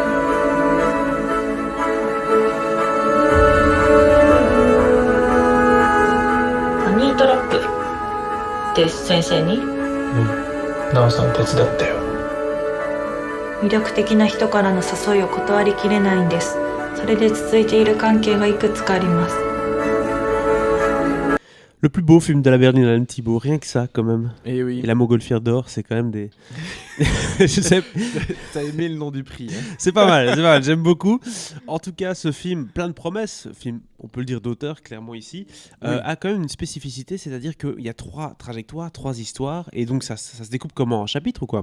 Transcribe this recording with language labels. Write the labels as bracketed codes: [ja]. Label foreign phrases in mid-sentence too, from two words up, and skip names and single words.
[ja] ハニートラップって先生に？なおさん手伝ったよ。魅力的な人からの誘いを断りきれないんです。それで続いている関係がいくつかあります。 [fr] Le plus beau film de la Berlinale, Thibaut, rien que ça quand même. Et oui. Et la Montgolfière d'or, c'est quand même des... Je sais... T'as aimé le nom du prix, hein. C'est pas mal, j'aime beaucoup. En tout cas, ce film, plein de promesses, film, on peut le dire d'auteur, clairement ici, a quand même une spécificité, c'est-à-dire qu'il y a 3 trajectoires, 3 histoires, et donc ça se découpe comment, en chapitres ou quoi?